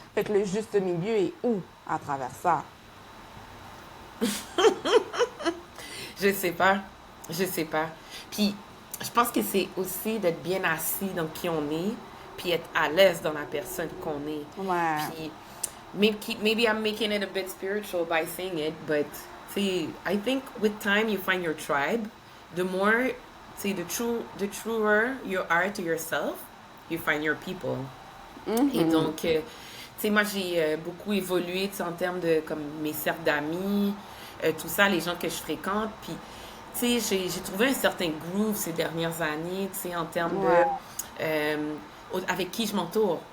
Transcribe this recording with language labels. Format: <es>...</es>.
<fr>Fait que le juste milieu est où à travers ça? Je sais pas. Je sais pas. Puis, je pense que c'est aussi d'être bien assis dans qui on est, puis être à l'aise dans la personne qu'on est. Ouais. Puis,</fr> <en>maybe I'm making it a bit spiritual by saying it, but see, I think with time you find your tribe. The more, see, the truer you are to yourself, you find your people.</en> <fr>Et donc, tu sais, moi, j'ai beaucoup évolué, tu sais, en termes de, comme, mes cercles d'amis, tout ça, les gens que je fréquente. Puis, tu sais, j'ai trouvé un certain groove ces dernières années, tu sais, en termes Ouais. avec qui je m'entoure.</fr>